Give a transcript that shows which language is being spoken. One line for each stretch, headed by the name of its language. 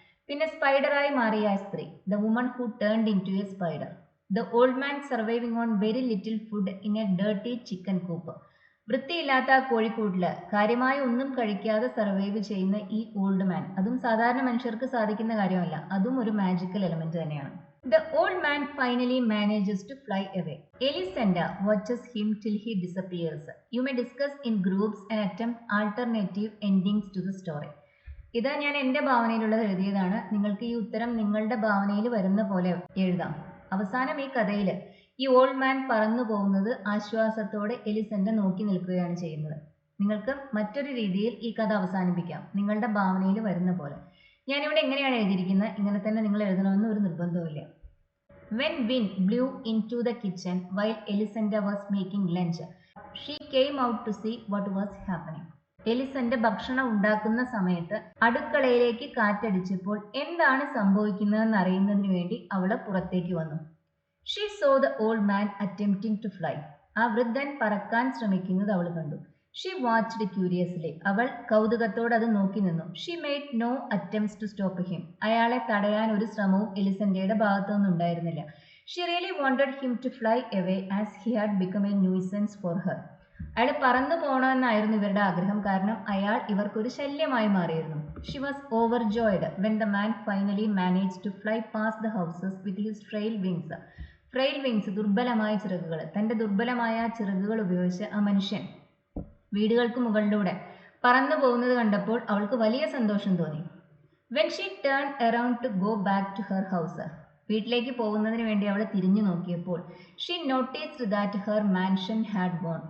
Malayalam: പിന്നെ സ്പൈഡറായി മാറിയ സ്ത്രീ,
English: The woman who turned into a spider. The old man surviving on very little food in a dirty chicken coop.
Malayalam: വൃത്തിയില്ലാത്ത ആ കോഴിക്കൂട്ടില് കാര്യമായ ഒന്നും കഴിക്കാതെ സർവൈവ് ചെയ്യുന്ന ഈ ഓൾഡ് മാൻ, അതും സാധാരണ മനുഷ്യർക്ക് സാധിക്കുന്ന കാര്യമല്ല. അതും ഒരു മാജിക്കൽ എലമെന്റ് തന്നെയാണ്.
English: The old man finally manages to fly away. Elisenda watches him till he disappears. You may discuss in groups and attempt alternative endings to the story.
Malayalam: ഇത് ഞാൻ എൻ്റെ ഭാവനയിലുള്ളത് എഴുതിയതാണ്. നിങ്ങൾക്ക് ഈ ഉത്തരം നിങ്ങളുടെ ഭാവനയിൽ വരുന്ന പോലെ എഴുതാം. അവസാനം ഈ കഥയിൽ ഈ ഓൾഡ് മാൻ പറന്നു പോകുന്നത് ആശ്വാസത്തോടെ എലിസെൻഡ നോക്കി നിൽക്കുകയാണ് ചെയ്യുന്നത്. നിങ്ങൾക്ക് മറ്റൊരു രീതിയിൽ ഈ കഥ അവസാനിപ്പിക്കാം, നിങ്ങളുടെ ഭാവനയിൽ വരുന്ന പോലെ. ഞാനിവിടെ എങ്ങനെയാണ് എഴുതിയിരിക്കുന്നത്, ഇങ്ങനെ തന്നെ നിങ്ങൾ എഴുതണമെന്ന് ഒരു നിർബന്ധവുമില്ല.
English: When wind blew into the kitchen while Elisenda was making lunch, she came out to see what was happening.
Malayalam: എലിസെൻഡ ഭക്ഷണം ഉണ്ടാക്കുന്ന സമയത്ത് അടുക്കളയിലേക്ക് കാറ്റടിച്ചപ്പോൾ എന്താണ് സംഭവിക്കുന്നതെന്ന് അറിയുന്നതിന് വേണ്ടി അവൾ പുറത്തേക്ക് വന്നു.
English: She saw the old man attempting to fly.
Malayalam: ആ വൃദ്ധൻ പറക്കാൻ ശ്രമിക്കുന്നത് അവൾ കണ്ടു.
English: She watched curiously.
Malayalam: അവൾ കൗതുകത്തോടെ അത് നോക്കി നിന്നു.
English: She made no attempts to stop him.
Malayalam: അയാളെ തടയാൻ ഒരു ശ്രമവും എലിസെൻഡയുടെ ഭാഗത്തു നിന്നുണ്ടായിരുന്നില്ല.
English: She really wanted him to fly away as he had become a nuisance for her.
Malayalam: അയാൾ പറന്നു പോകണമെന്നായിരുന്നു ഇവരുടെ ആഗ്രഹം, കാരണം അയാൾ ഇവർക്കൊരു ശല്യമായി മാറിയിരുന്നു.
English: She was overjoyed when the man finally managed to fly past the houses with his frail wings. Frail wings,
Malayalam: ദുർബലമായ ചിറകുകൾ. തൻ്റെ ദുർബലമായ ചിറകുകൾ ഉപയോഗിച്ച് ആ മനുഷ്യൻ വീടുകൾക്ക് മുകളിലൂടെ പറന്നു പോകുന്നത് കണ്ടപ്പോൾ അവൾക്ക് വലിയ സന്തോഷം തോന്നി.
English: when she turn around to go back to her house,
Malayalam: വീട്ടിലേക്ക് പോകുന്നതിന് വേണ്ടി അവൾ തിരിഞ്ഞു നോക്കിയപ്പോൾ
English: She noticed that her mansion had gone.